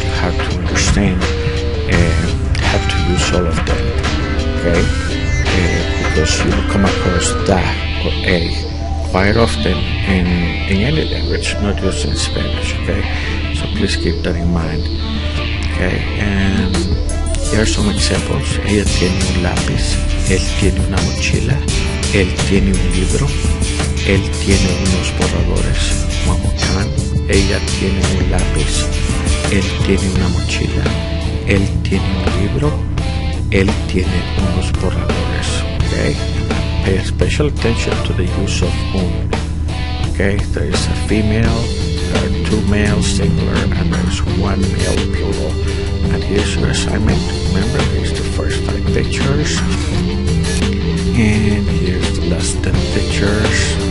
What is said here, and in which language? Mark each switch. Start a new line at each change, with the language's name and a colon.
English: You have to understand and have to use all of them. Okay, because you will come across the or a quite often in any language, not just in Spanish. Okay, so please keep that in mind. Okay, and here are some examples.
Spanish: Ella tiene un lápiz, él tiene una mochila, él tiene un libro, él tiene unos borradores.
English: One more time.
Spanish: Ella tiene un lápiz, él tiene una mochila, él tiene un libro, él tiene unos borradores.
English: Okay, pay special attention to the use of un. Okay, there is a female, there are 2 males singular, and there is 1 male plural. And here's your assignment. Remember, here's the first 5 pictures, and here's the last 10 pictures.